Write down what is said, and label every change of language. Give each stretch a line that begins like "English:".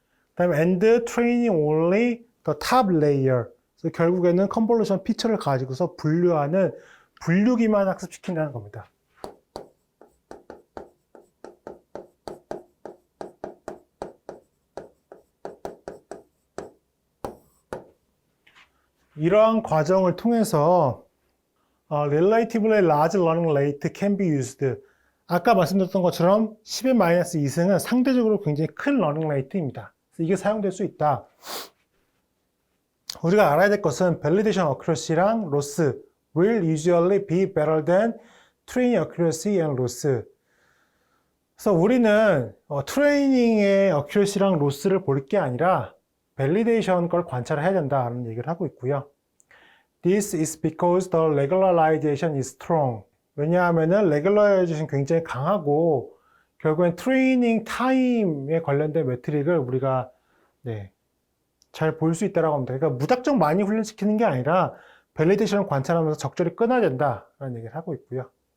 Korean: 그 다음에
English: and training only the top layer.
Korean: 그래서 결국에는 컨볼루션 피처를 가지고서 분류하는 분류기만 학습시킨다는 겁니다. 이러한 과정을 통해서
English: relatively large learning rate can be used.
Korean: 아까 말씀드렸던 것처럼 10의 마이너스 2승은 상대적으로 굉장히 큰 러닝 레이트입니다. 그래서 이게 사용될 수 있다. 우리가 알아야 될 것은
English: validation accuracy랑 loss will usually be better than training accuracy and loss.
Korean: 그래서 우리는 트레이닝의 accuracy랑 loss를 볼 게 아니라 validation 걸 관찰을 해야 된다는 얘기를 하고 있고요.
English: This is because the regularization is strong.
Korean: 왜냐하면은 regularization 굉장히 강하고 결국엔 트레이닝 타임에 관련된 매트릭을 우리가 잘 볼 수 있다고 합니다. 그러니까 무작정 많이 훈련시키는 게 아니라 밸리데이션을 관찰하면서 적절히 끊어야 된다라는 얘기를 하고 있고요.